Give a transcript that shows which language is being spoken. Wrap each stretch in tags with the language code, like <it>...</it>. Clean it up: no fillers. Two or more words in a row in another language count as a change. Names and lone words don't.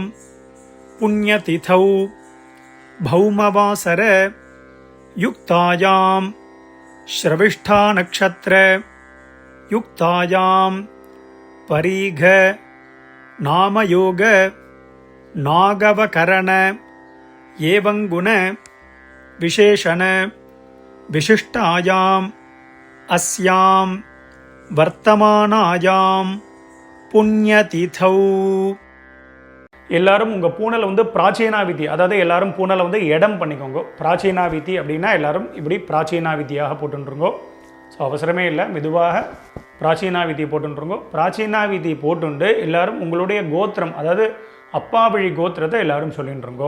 <sa>पुण्यतिथौ भौमवासर युक्तायां श्रविष्ठा नक्षत्र युक्तायां परीघ नामयोग नागवकरण एवंगुण विशेषण विशिष्टायां अस्यां वर्तमानायां पुण्यतिथौ.</sa> <ta>எல்லாரும் உங்கள் பூனலை வந்து பிராச்சீனாவிதி, அதாவது எல்லாரும் பூனலை வந்து இடம் பண்ணிக்கோங்க. பிராச்சீனாவிதி அப்படின்னா எல்லாரும் இப்படி பிராச்சீனாவிதியாக போட்டுருங்கோ. ஸோ அவசரமே இல்லை, மெதுவாக பிராச்சீனாவிதியை போட்டுருங்கோ. பிராச்சீனாவிதி போட்டுண்டு எல்லாரும் உங்களுடைய கோத்திரம், அதாவது அப்பா வழி கோத்திரத்தை எல்லாரும் சொல்லிட்டுருங்கோ.</ta>